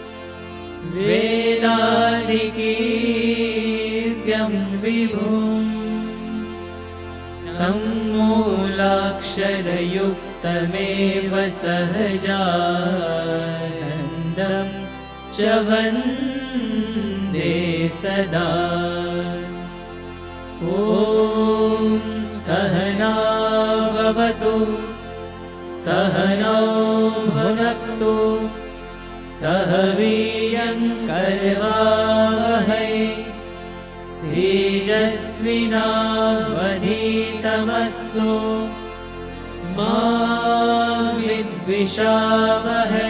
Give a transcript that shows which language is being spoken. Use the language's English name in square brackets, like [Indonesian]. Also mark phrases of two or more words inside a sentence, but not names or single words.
[Sanskrit] વેદાદિકીર્ત્યં વિભું तं મૂલાક્ષરયુક્તમેવ સહજાનन्दं ચ વन्दે સદા. ॐ सहनाववतु सहनौ भुनक्तु सह वीर्यं करवावहै तेजस्विनावधीतमस्तु मा विद्विषावहै।